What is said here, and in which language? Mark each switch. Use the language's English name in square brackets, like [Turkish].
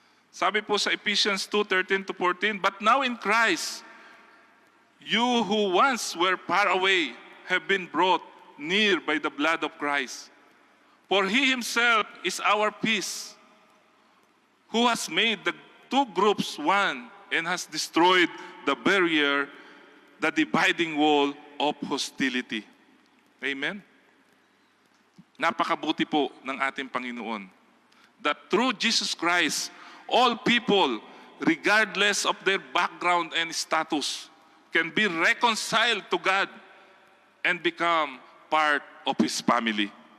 [Filipino] Sabi po sa [English] Ephesians 2:13-14, but now in Christ, you who once were far away have been brought near by the blood of Christ. For He Himself is our peace, who has made the two groups one and has destroyed the barrier, the dividing wall of hostility. Amen? [Filipino] Napakabuti po ng ating Panginoon. [English] That through Jesus Christ, all people, regardless of their background and status, can be reconciled to God and become part of His family.